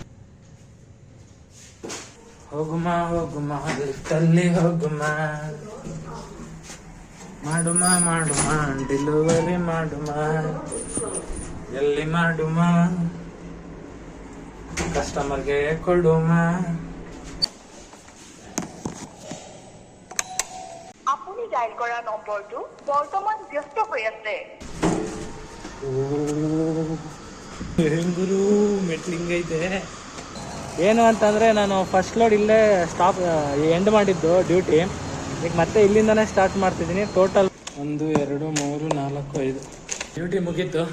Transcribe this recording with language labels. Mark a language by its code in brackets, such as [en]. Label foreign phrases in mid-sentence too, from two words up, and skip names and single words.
[kn] ಹೋಗುಮ ಲಿಫ್ಟಲ್ಲಿ ಹೋಗುಮ, ಮಾಡುಮ ಡೆಲಿವರಿ ಮಾಡುಮ, ಎಲ್ಲಿ ಮಾಡುಮ কাস্টমারকে ಕೊಡುಮ. [as] আপুনি ডায়াল কৰা নম্বৰটো বৰ্তমান ব্যস্ত হৈ আছে. [kn] ಗುರು ಮೆಟ್ಲಿಂಗೈತೆ. ಏನು ಅಂತಂದರೆ ನಾನು ಫಸ್ಟ್ ಲೋಡ್ ಇಲ್ಲೇ ಸ್ಟಾಪ್ ಎಂಡ್ ಮಾಡಿದ್ದು ಡ್ಯೂಟಿ. ಈಗ ಮತ್ತೆ ಇಲ್ಲಿಂದನೇ ಸ್ಟಾರ್ಟ್ ಮಾಡ್ತಿದ್ದೀನಿ. ಟೋಟಲ್ 1 2 3 4 5 ಡ್ಯೂಟಿ ಮುಗೀತು.